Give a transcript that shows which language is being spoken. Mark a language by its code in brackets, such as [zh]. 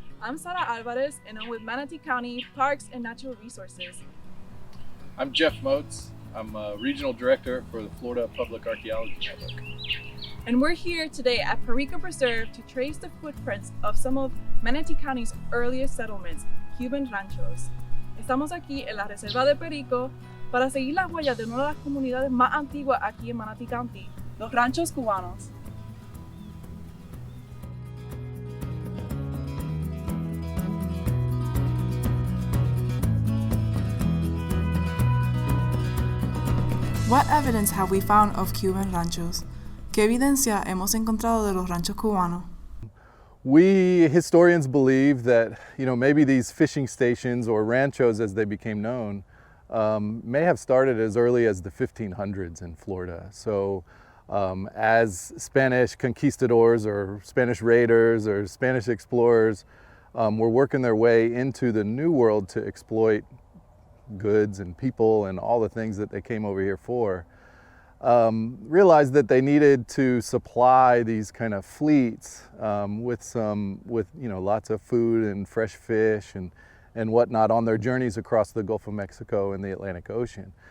[en] I'm Sara Alvarez and I'm with Manatee County Parks and Natural Resources. I'm Jeff Moates. I'm a Regional Director for the Florida Public Archaeology Network. And we're here today at Perico Preserve to trace the footprints of some of Manatee County's earliest settlements, Cuban Ranchos. [es] Estamos aquí en la Reserva de Perico para seguir las huellas de una de las comunidades más antiguas aquí en Manatee County, los ranchos cubanos. [en] What evidence have we found of Cuban ranchos? [es] ¿Qué evidencia hemos encontrado de los ranchos cubanos? [en] We historians believe that, maybe these fishing stations or ranchos as they became known may have started as early as the 1500s in Florida. So as Spanish conquistadors or Spanish raiders or Spanish explorers were working their way into the New World to exploit goods and people and all the things that they came over here for, realized that they needed to supply these kind of fleets with lots of food and fresh fish and whatnot on their journeys across the Gulf of Mexico and the Atlantic Ocean.